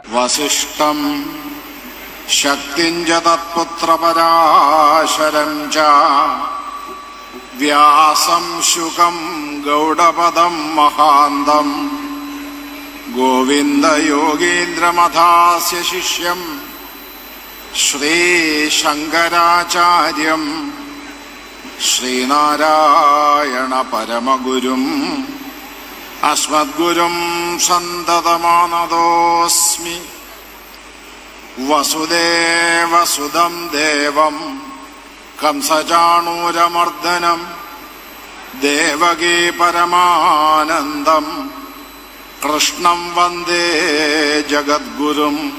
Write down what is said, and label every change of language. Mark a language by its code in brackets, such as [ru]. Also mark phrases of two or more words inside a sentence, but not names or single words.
[sa] ವಸಿಷ್ಠಂ ಶಕ್ತಿಂಜ ತತ್ಪುತ್ರ ಪರಾಶರಂ ಚ ವ್ಯಾಸಂ ಶುಕಂ ಗೌಡಪದಂ ಮಹಾಂತಂ ಗೋವಿಂದ ಯೋಗೀಂದ್ರಮಥಾಸ್ಯ ಶಿಷ್ಯಂ ಶ್ರೀ ಶಂಕರಾಚಾರ್ಯಂ ശ്രീനാരായണ പരമഗുരും അസ്മദ്ഗുരും സന്തതമാനതോസ്മി വസുദേവസുതം ദേവം കംസചാണൂരമർദ്ദനം ദേവകീ പരമാനന്ദം കൃഷ്ണം വന്ദേ ജഗദ്ഗുരും